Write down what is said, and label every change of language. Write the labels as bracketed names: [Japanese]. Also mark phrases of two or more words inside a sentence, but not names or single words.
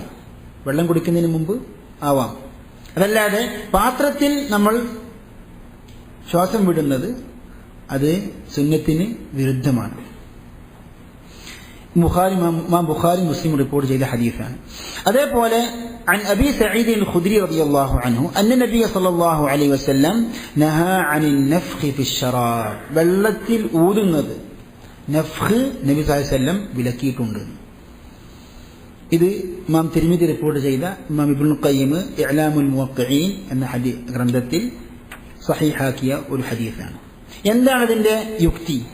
[Malayalam] വെള്ളം കുടിക്കുന്നതിന് മുമ്പ് ആവാം. അതല്ലാതെ പാത്രത്തിൽ നമ്മൾ ശ്വാസം വിടുന്നത് അത് സുന്നത്തിന് വിരുദ്ധമാണ്. ബുഖാരി മുസ്ലിം റിപ്പോർട്ട് ചെയ്ത ഹദീസാണ്. [Arabic] അതേപോലെ عن أبي سعيد الخدري رضي الله عنه أن النبي صلى الله عليه وسلم نهى عن النفخ في الشراب. [Malayalam] വെള്ളത്തിൽ ഊതുന്നത് നഫ്ഖ് നബി [Arabic] صلى الله عليه وسلم [Malayalam] വിലക്കിയിട്ടുണ്ട്. ഇത് ഇമാം തിർമിദി റിപ്പോർട്ട് ചെയ്ത ഇമാം ഇബ്നുൽ ഖയ്യിം ഇഅ്ലാമുൽ മുവഖ്ഖഈൻ എന്ന ഗ്രന്ഥത്തിൽ സഹീഹാക്കിയ ഒരു ഹദീസാണ്. എന്താണ് ഇതിന്റെ യുക്തി?